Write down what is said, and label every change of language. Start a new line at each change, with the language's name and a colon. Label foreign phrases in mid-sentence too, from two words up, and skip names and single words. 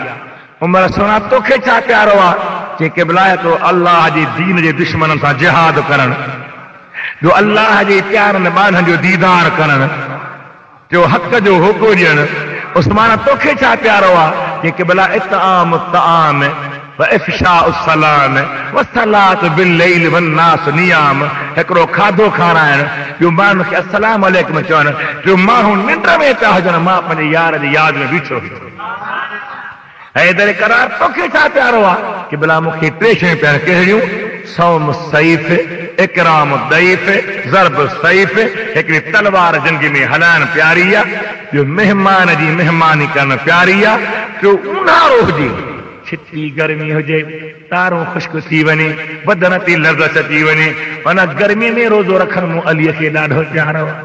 Sindhi: उमर सोना तोखे छा प्यारो आहे? चई क़िबला तो अल्लाह जे दीन जे दुश्मन सां जिहाद करण, जो अल्लाह जे प्यारनि ॿारनि जो दीदार करण, जो हक़ जो हुक़ ॾियण। उस्मान तोखे छा प्यारो आहे? चई क़िबला
Arabic: إطعام الطعام وإفشاء السلام والصلاة بالليل والناس نيام,
Sindhi: हिकिड़ो खाधो खाराइण, ॿियो माण्हुनि खे अस्सलाम अलैकुम चवण, टियों माण्हू निंड में पिया हुजनि, मां पंहिंजे यार जी यादि में बीठो हुयो। हैदर करार तोखे छा प्यारो आहे? क़िबला मूंखे 3 शयूं प्यारियूं, कहिड़ियूं?
Arabic: صوم صيف، إكرام ضيف، ضرب سيف,
Sindhi: हिकिड़ी तलवार जंग में हलाइण प्यारी आहे, ॿियो महिमान जी महिमानी करण प्यारी आहे, टियों ऊन्हारो हुजे, छिती गर्मी हुजे, तारों खुश्क थी वञे, बदन ते लर्ज़ अची वञे, उन गर्मी में रोज़ो रखण मूं अलीअ खे ॾाढो प्यारो।